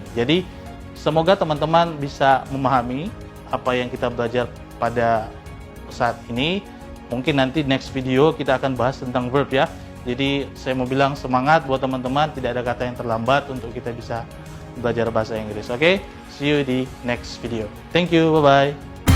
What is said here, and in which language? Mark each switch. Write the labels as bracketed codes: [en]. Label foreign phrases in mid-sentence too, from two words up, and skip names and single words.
[id] Jadi semoga teman-teman bisa memahami apa yang kita belajar pada saat ini. Mungkin nanti [en] next video [id] kita akan bahas tentang verb ya. Jadi saya mau bilang semangat buat teman-teman, tidak ada kata yang terlambat untuk kita bisa belajar bahasa Inggris. Oke, [en] see you [id] di [en] next video. Thank you, bye-bye.